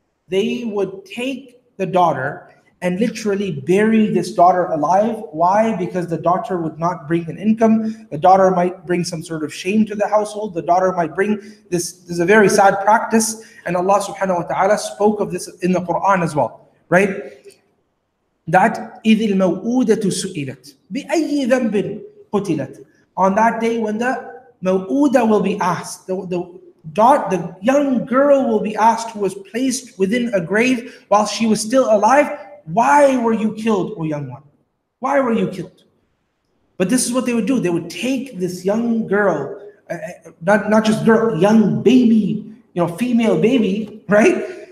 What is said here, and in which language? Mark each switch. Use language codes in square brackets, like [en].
[en] They would take the daughter and literally bury this daughter alive. Why? Because the daughter would not bring an income. The daughter might bring some sort of shame to the household. The daughter might bring this is a very sad practice. And Allah subhanahu wa ta'ala spoke of this in the Quran as well, right? That [ar] إِذِ الْمَوْءُودَةُ سُئِلَتْ بِأَيِّ ذَنْبٍ قُتِلَتْ. [en] On that day when the maw'uda will be asked, the young girl will be asked, who was placed within a grave while she was still alive, why were you killed, O young one? Why were you killed? But this is what they would do. They would take this young girl, not just girl, young baby, female baby, right?